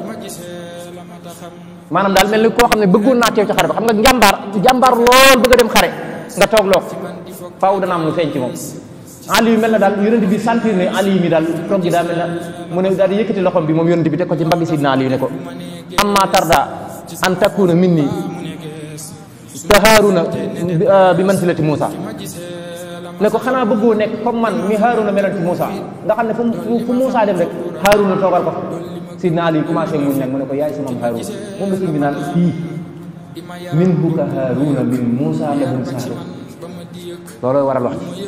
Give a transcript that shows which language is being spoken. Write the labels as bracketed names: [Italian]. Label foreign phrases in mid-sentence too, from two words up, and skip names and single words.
[Wolof] maanaam daal mel ni koo xam ne bëggoon naa teew ci xare ba xam nga jàmbaar lool bëgg a dem xare nga toog loo faaw dana am lu feeñ ci moom Ali yu mel na daal yonent bi sentir ne Ali mi daal toog gi daa mel na mu ne daal di yëkkati loxoom bi moom yonent bi teg ko ci mbaggi Sidna Ali yu ne ko [Arabic] أما ترضى أن تكون مني كهارون بمنزلة موسى [Wolof] ne ko xanaa bëggoo nekk comme man mi Haaruna meloon ci Moussa nga xam ne fu Moussa dem rek Haaruna toogal ko Sidna Ali commencé muñ nag mu ne ko yaay sama Haaruna moom la sëñ bi naan fii [Arabic] منه كهارون من موسى [Wolof] ladun saaru loolooy waral wax